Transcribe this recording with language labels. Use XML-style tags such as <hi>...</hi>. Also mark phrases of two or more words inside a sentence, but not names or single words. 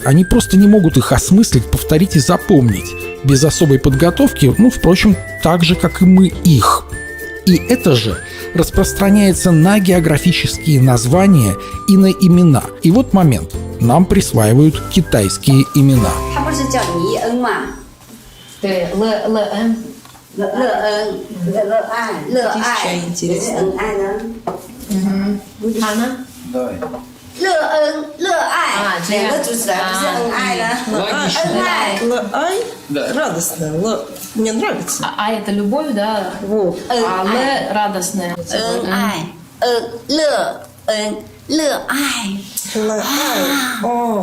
<ru>Они просто не могут их осмыслить, повторить и запомнить. Без особой подготовки, впрочем, так же, как и мы их. И это же распространяется на географические названия и на имена. И вот момент. Нам присваивают китайские имена.</ru> <zh>他不是叫尼恩吗？对，乐恩，乐恩，乐爱，也是恩爱呢。他呢？乐恩，乐爱，啊这样两个组起来不是恩爱呢？恩爱，</zh> <ru>Ай, радостно. Мне нравится. А это любовь, да? Вот. А Л радостная.</ru> <zh>恩爱，乐恩，乐爱， Ай, о,</zh>